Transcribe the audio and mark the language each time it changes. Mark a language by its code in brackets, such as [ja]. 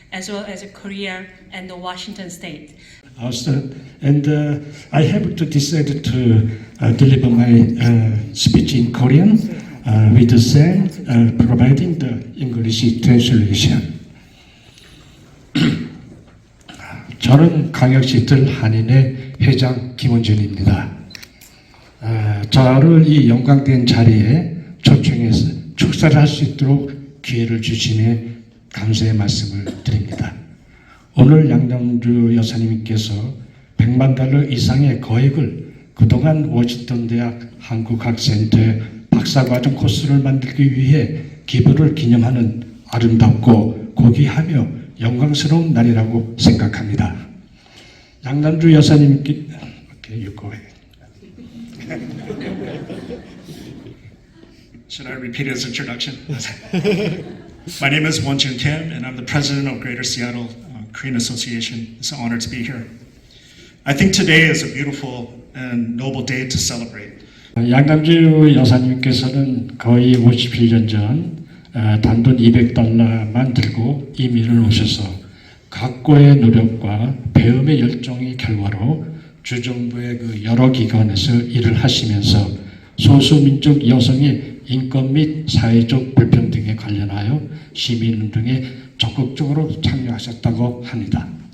[en] as well as Korea and the Washington State. Also, and I have to decide to deliver my speech in Korean with the same providing the English translation. [ko] 저는 광역시들 한인회 회장 김원준입니다. 저를 이 영광된 자리에 초청해서 축사를 할 수 있도록 기회를 주시니 감사의 말씀을 드립니다. 오늘 양남주 여사님께서 100만 달러 이상의 거액을 그동안 워싱턴 대학 한국학센터의 박사과정 코스를 만들기 위해 기부를 기념하는 아름답고 고귀하며 영광스러운 날이라고 생각합니다. 양남주 여사님께 [en] Should I repeat his introduction? My name is Wonjun Kim, and I'm the president of Greater Seattle Korean Association. It's an honor to be here. I think today is a beautiful and noble day to celebrate. [ko] 양남주 여사님께서는 거의 57년 전 단돈 $200만 들고 이민을 오셔서 각고의 노력과 배움의 열정의 결과로 주정부의 그 여러 기관에서 일을 하시면서 소수민족 여성의 인권 및 사회적 불평등에 관련하여 시민운동에 적극적으로 참여하셨다고 합니다.